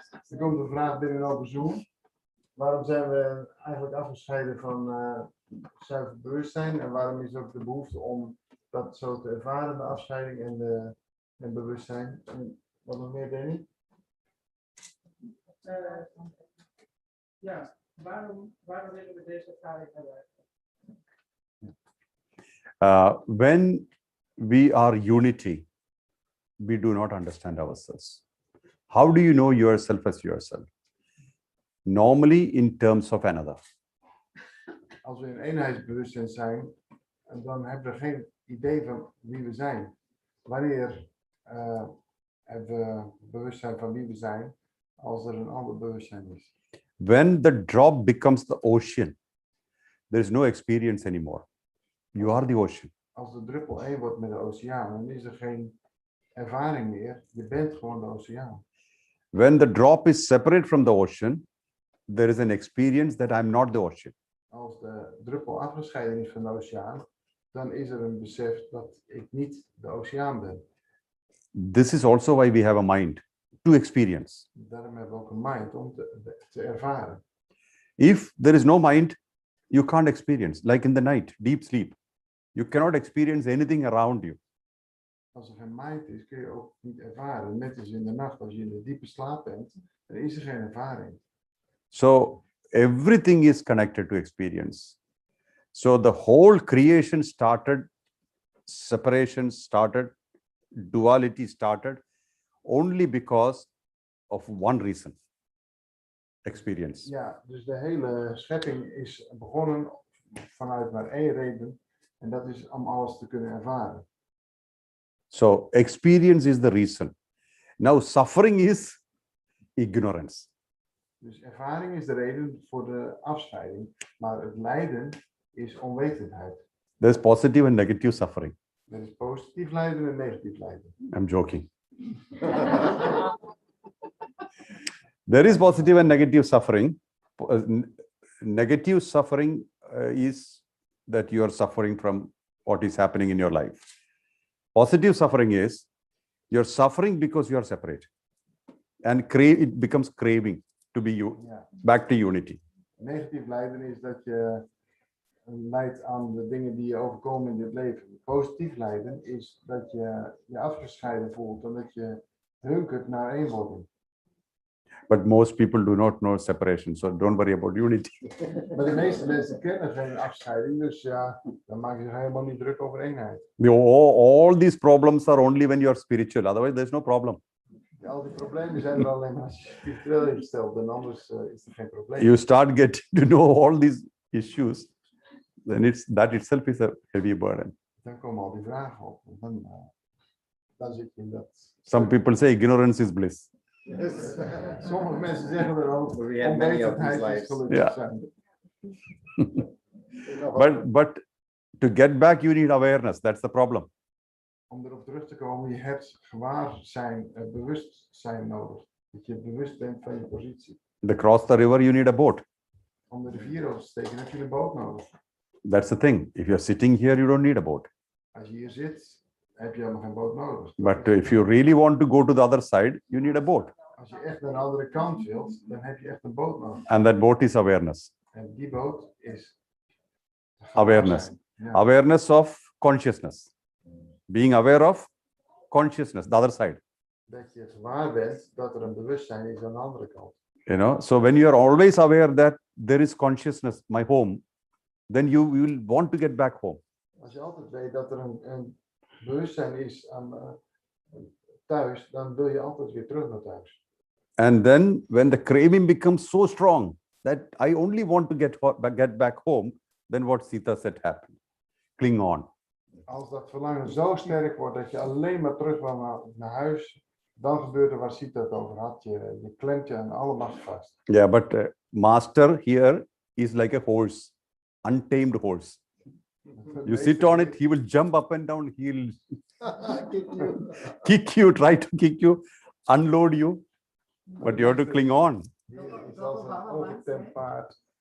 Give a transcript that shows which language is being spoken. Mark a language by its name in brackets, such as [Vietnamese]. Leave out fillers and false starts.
[Dutch] Er komt een vraag binnen over Zoom. Waarom zijn we eigenlijk afgescheiden van zuiver bewustzijn en waarom is ook de behoefte om dat zo te ervaren, de afscheiding en bewustzijn? En wat nog meer, Danny? Ja, waarom willen we deze ervaring hebben? [English] When we are unity, we do not understand ourselves. How do you know yourself as yourself? Normally in terms of another. [Dutch] Als we in eenheidsbewustzijn zijn, dan hebben we geen idee van wie we zijn. Wanneer hebben we bewustzijn van wie we zijn, als er een ander bewustzijn is? [English] When the drop becomes the ocean, there is no experience anymore. You are the ocean. [Dutch] Als de druppel één wordt met de oceaan, dan is er geen ervaring meer. Je bent gewoon de oceaan. [English] When the drop is separate from the ocean, there is an experience that I'm not the ocean. [Dutch] Als de druppel afgescheiden is van de oceaan, dan is er een besef dat ik niet de oceaan ben. [English] This is also why we have a mind to experience. [Dutch] Daarom hebben we ook een mind om te ervaren. [English] If there is no mind, you can't experience. Like in the night, deep sleep, you cannot experience anything around you. [Dutch] Als er geen mind is, kun je ook niet ervaren. Net als in de nacht, als je in de diepe slaap bent, dan is er geen ervaring. [English] So everything is connected to experience. So the whole creation started, separation started, duality started only because of one reason: experience. [Dutch] Ja, dus de hele schepping is begonnen vanuit maar één reden. En dat is om alles te kunnen ervaren. [English] So experience is the reason. Now suffering is ignorance. [Dutch] Dus ervaring is de reden voor de afscheiding. Maar het lijden is onwetendheid. [English] There's positive and negative suffering. [Dutch] Er is positief lijden en negatief lijden. [English] I'm joking. There is positive and negative suffering. Negative suffering is that you are suffering from what is happening in your life. Positive suffering is you're suffering because you are separate. And it becomes craving to be [Dutch] Ja. [English] back to unity. [Dutch] Negatief lijden is dat je lijdt aan de dingen die je overkomen in dit leven. Positief lijden is dat je je afgescheiden voelt en dat je hunkert naar eenwording. [English] But most people do not know separation, so don't worry about unity. [Dutch] Maar de meeste mensen kennen geen afscheiding, dus ja, dan maak je zich helemaal niet druk over eenheid. [English] All these problems are only when you are spiritual, otherwise there's no problem. [Dutch] Ja, al die problemen zijn er alleen maar als je spiritueel ingesteld bent, anders is er geen probleem. [English] You start getting to know all these issues, then that itself is a heavy burden. [Dutch] Dan komen al die vragen op. Dan zit je in dat. [English] Some people say ignorance is bliss. [Dutch] Sommige mensen zeggen er ook. [English] We have many of these [Dutch] onwetendheid is [English] lives. [Dutch] gelukkig Ja. zijn. [English] But to get back, you need awareness. That's the problem. [Dutch] Om erop terug te komen, je hebt gewaarzijn, bewustzijn nodig. Dat je bewust bent van je positie. [English] To cross the river, you need a boat. [Dutch] Om de rivier over te steken heb je een boot nodig. [English] That's the thing. If you're sitting here, you don't need a boat. [Dutch] Als je hier zit, heb je helemaal geen boot nodig. [English] But if you really want to go to the other side, you need a boat. [Dutch] Als je echt naar de andere kant wilt, dan heb je echt een boot nodig. [English] And that boat is awareness. [Dutch] En die boot is [English] Awareness. [Dutch] Ja. [English] Awareness of consciousness. Being aware of consciousness, the other side. [Dutch] Dat je gewaar bent dat er een bewustzijn is aan de andere kant. [English] You know, so when you are always aware that there is consciousness, my home, then you will want to get back home. [Dutch] Als je altijd weet dat er een bewustzijn is aan thuis, dan wil je altijd weer terug naar thuis. [English] And then when the craving becomes so strong that I only want to get back home, then what Sita said happened. Cling on. [Dutch] Als dat verlangen zo sterk wordt dat je alleen maar terug wil naar huis, dan gebeurt er waar Sita het over had. Je klemt je aan alle macht vast. [English] Yeah, but master here is like a horse, untamed horse. You sit on it, he will jump up and down, he'll kick you, try to kick you, unload you, but you have to cling on. [Dutch] Hier is als een ongetemd paard.